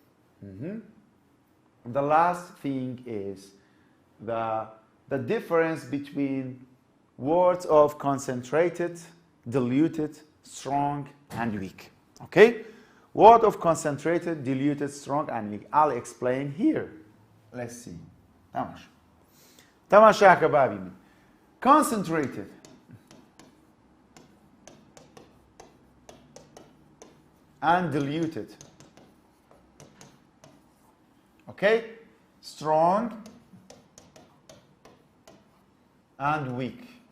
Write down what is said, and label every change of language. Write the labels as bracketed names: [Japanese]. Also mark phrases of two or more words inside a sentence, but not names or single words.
[English] The last thing is the difference between words of concentrated, diluted, strong, and weak. Okay? Word of concentrated, diluted, strong, and weak. I'll explain here. Let's see. [Arabic] تماشا كبابي من. [English] Concentrated. And diluted. Okay? Strong and weak.